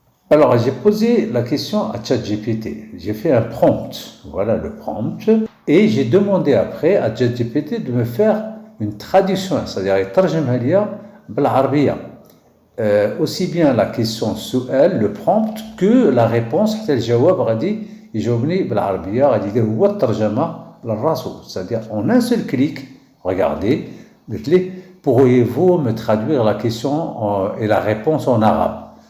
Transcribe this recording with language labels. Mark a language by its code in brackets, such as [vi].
[fr] Alors, j'ai posé la question à ChatGPT. J'ai fait un prompt. Voilà le prompt. Et j'ai demandé après à ChatGPT de me faire une traduction, c'est-à-dire [ar] يترجمها ليا بالعربية. [fr] Aussi bien la question [ar] سؤال, [fr] le prompt, que la réponse, [ar] حتى الجواب غادي يجاوبني بالعربية, غادي يدير هو الترجمة للراسو. [fr] C'est-à-dire en un seul clic, regardez, pourriez-vous me traduire la question et la réponse en arabe?